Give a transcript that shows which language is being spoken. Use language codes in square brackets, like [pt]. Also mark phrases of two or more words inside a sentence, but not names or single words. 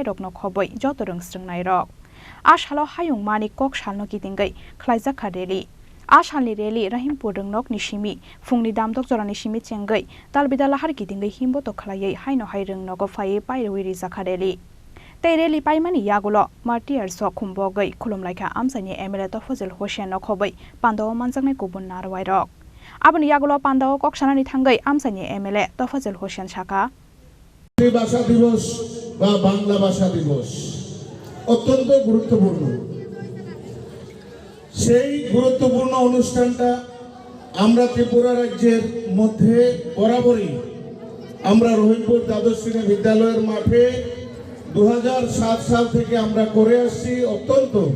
[trp] Rwngnokgoboi joto rwngstrungnai rok Ashalo Hayung Mani Koksal no kitingai Palaijakha rally Ashalni rally Rahimpur Rwngnok nishimi fungni damdok jorani shimi chengai dalbidala har kitingai himbo to khlaiei haino hai Rwngnokgo phai pairwi Jakha rally tei rally paimani yagulo martyrs so khumbogai khulumlaikha amsani MLA Tofazol Rwngnokgobo pandaw manjaknai kubun narwai rok aboni yagulo pandaw koksanani thangai amsani MLA Tofazol Rwngnokgobo shaka [bn] ভাষা দিবস বা বাংলা ভাষা দিবস অত্যন্ত গুরুত্বপূর্ণ সেই গুরুত্বপূর্ণ অনুষ্ঠানটা আমরা ত্রিপুরা রাজ্যের মধ্যে বরাবরই আমরা রহিমপুর দ্বাদশ শ্রেণী বিদ্যালয়ের মাঠে 2007 সাল থেকে আমরা করে আসছি অত্যন্ত